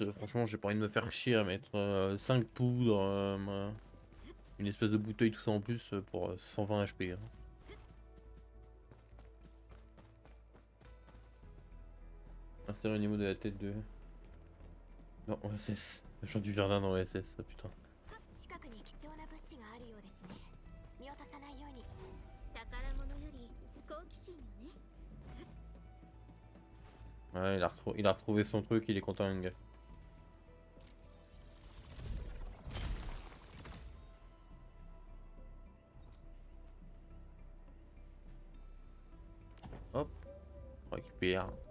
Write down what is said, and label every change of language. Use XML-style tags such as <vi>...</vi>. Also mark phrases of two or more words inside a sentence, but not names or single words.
<fr>Franchement, j'ai pas envie de me faire chier à mettre 5 poudres, une espèce de bouteille, tout ça en plus pour 120 HP. Hein. Insérer au niveau de la tête de. Non, OSS. Le chant du jardin dans OSS, ça putain.</fr> <ja>近くに貴重な物資があるようですね。見落とさないように。宝物より好奇心よね。</ja> <fr>Ouais, il a retrouvé son truc, il est content, le gars. Hop, on récupère.</fr>